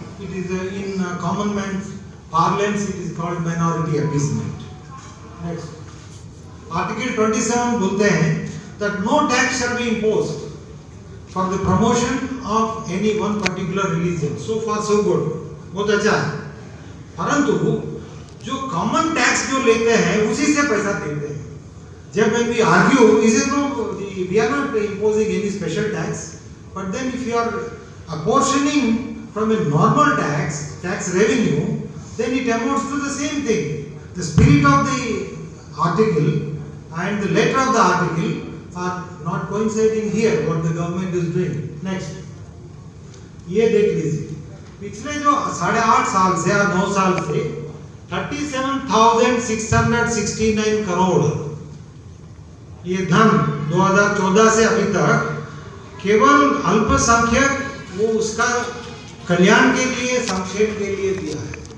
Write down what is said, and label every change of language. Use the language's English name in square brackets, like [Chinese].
[English] It is in common man's parlance, it is called minority appeasement. Next. Article 27 [Hindi] बोलते हैं [English] that no tax shall be imposed for the promotion of any one particular religion. So far so good. [Hindi] बहुत अच्छा है. परंतु जो common tax जो लेते हैं उसी से पैसा देते हैं. [English] जब when we argue, we are not imposing any special tax, but then if you are apportioning from a normal tax revenue, then it amounts to the same thing. The spirit of the article and the letter of the article are not coinciding here, what the government is doing. Next. [Hindi] ये देख लीजिए, पिछले जो 8.5 साल से या 9 साल से 37,669 करोड़ ये धन 2014 से अभी तक केवल अल्पसंख्यक वो उसका कल्याण के लिए, संक्षेप के लिए दिया है।